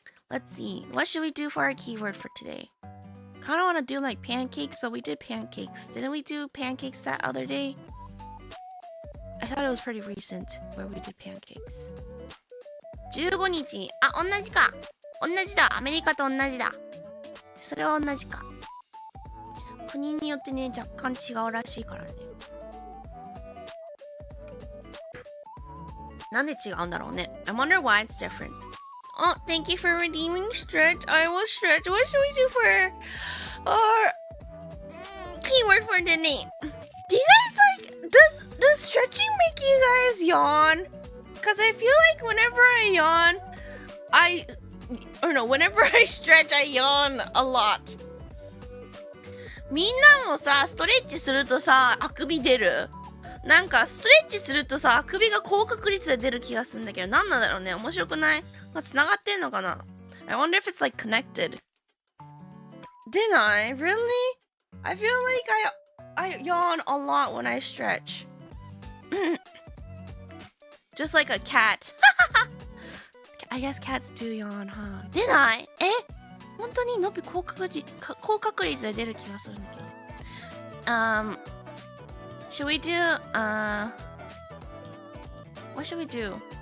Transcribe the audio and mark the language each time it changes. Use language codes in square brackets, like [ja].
[en] Let's see. What should we do for our keyword for today? Kind of want to do like pancakes, but we did pancakes. Didn't we do pancakes that other day? I thought it was pretty recent where we did pancakes. [ja] 15日。あ、同じか。同じだ。アメリカと同じだ。それは同じか。国によってね、若干違うらしいからね。なんで違うんだろうね。 [en] I wonder why it's different. Oh, thank you for redeeming stretch. I will stretch. What should we do for our keyword for the name? Do you guys like, does stretching make you guys yawn? Because I feel like whenever I yawn, whenever I stretch, I yawn a lot. [ja] みんなもさ、ストレッチするとさ、あくび出る？なんかストレッチするとさ、あくびが高確率で出る気がするんだけど、なんなんだろうね。面白くない？繋がってんのかな？ [en] I wonder if it's like connected. Didn't I? Really? I feel like I yawn a lot when I stretch. Just like a cat. I guess cats do yawn, huh? Didn't I? [ja] 本当にのび高確率で出る気がするんだけど。 [en] Should we do, what should we do?